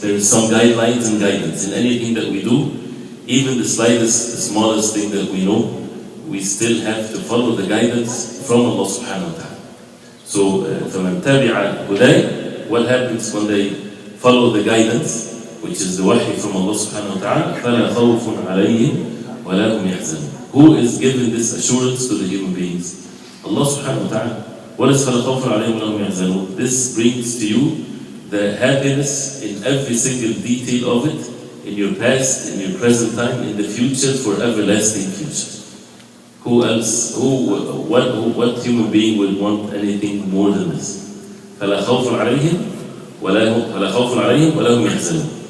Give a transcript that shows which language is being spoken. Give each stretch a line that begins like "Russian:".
English: There is some guidelines and guidance in anything that we do. Even the slightest, the smallest thing that we know, we still have to follow the guidance from Allah subhanahu wa ta'ala. So,
Arabic: فَمَنْ تَبِعَ هُدَيْ,
English: what happens when they follow the guidance, which is the wahy from Allah subhanahu wa ta'ala,
Arabic: فَلَا خَوْفٌ عَلَيْهِمْ وَلَا هُمْ يَحْزَنُونَ.
English: Who is giving this assurance to the human beings? Allah subhanahu wa ta'ala. What is
Arabic: فَلَا خَوْفٌ عَلَيْهِمْ وَلَا هُمْ يَحْزَنُونَ?
English: This brings to you the happiness in every single detail of it, in your past, in your present time, in the future, for everlasting future. Who else, what human being would want anything more than this?
Arabic: فَلَا خَوْفٌ عَلَيْهِمْ وَلَا هُمْ يَحْزَنُونَ.